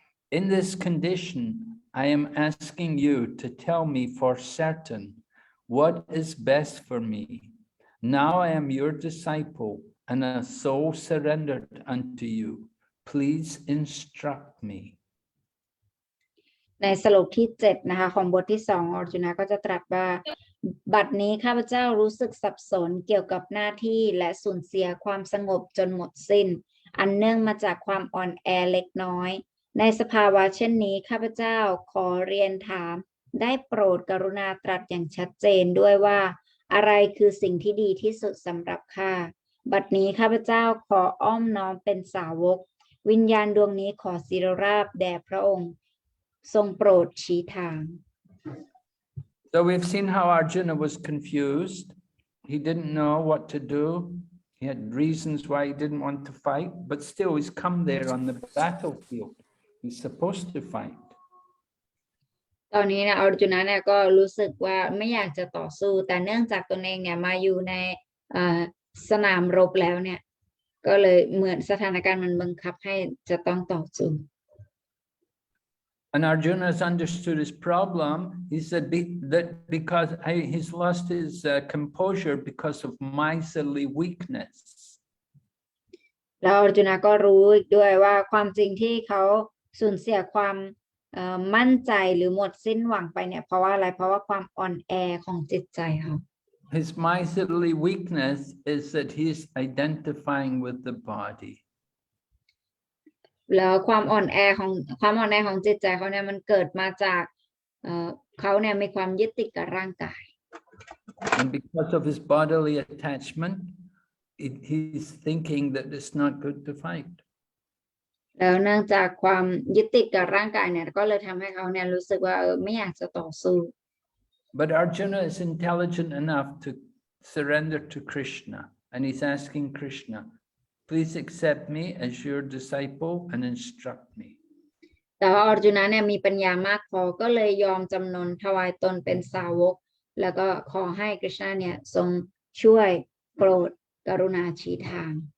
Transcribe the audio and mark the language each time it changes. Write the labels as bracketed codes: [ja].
[en] In this condition, I am asking you to tell me for certain what is best for me. Now I am your disciple and a soul surrendered unto you. Please instruct me. [th] ในสรุปที่7นะคะของบทที่2ออร์จุนะก็จะตรัสว่าบัดนี้ข้าพเจ้ารู้สึกสับสนเกี่ยวกับหน้าที่และสูญเสียความสงบจนหมดสิ้นอันเนื่องมาจากความอ่อนแอเล็กน้อยในสภาวะเช่นนี้ข้าพเจ้าขอเรียนถามได้โปรดกรุณาตรัสอย่างชัดเจนด้วยว่า อะไรคือสิ่งที่ดีที่สุดสำหรับข้าบัดนี้ข้าพเจ้าขออ้อมน้อมเป็นสาวกวิญญาณดวงนี้ขอศิรราบแด่พระองค์ทรงโปรดชี้ทาง [en] So we've seen how Arjuna was confused. He didn't know what to do. He had reasons why he didn't want to fight, but still he's come there on the battlefield. He's supposed to fight. [th] ตอนนี้นะออร์จุนะเนี่ยก็รู้สึกว่าไม่อยากจะต่อสู้แต่เนื่องจากตนเองเนี่ยมาอยู่ในสนามรบแล้วเนี่ยก็เลยเหมือนสถานการณ์มันบังคับให้จะต้องต่อสู้ [en] And Arjuna has understood his problem. He said that because he's lost his composure because of miserly weakness. [th] แล้วออร์จุนะก็รู้อีกด้วยว่าความจริงที่เขาสูญเสียความมั่นใจหรือหมดสิ้นหวังไปเนี่ยเพราะว่าอะไรเพราะว่าความอ่อนแอของจิตใจเขา [en] His miserly weakness is that he's identifying with the body. [th] แล้วความอ่อนแอของจิตใจเขาเนี่ยมันเกิดมาจากเขาเนี่ยมีความยึดติดกับร่างกาย [en] And because of his bodily attachment, he's thinking that it's not good to fight. [th] แล้วเนื่องจากความยึดติดกับร่างกายเนี่ยก็เลยทำให้เขาเนี่ยรู้สึกว่าไม่อยากจะต่อสู้ [en] But Arjuna is intelligent enough to surrender to Krishna, and he's asking Krishna, please accept me as your disciple and instruct me. [th] แต่ว่าออร์จุนะเนี่ยมีปัญญามากพอก็เลยยอมจำนนถวายตนเป็นสาวกแล้วก็ขอให้กฤษณะเนี่ยทรงช่วยโปรดกรุณาชี้ทาง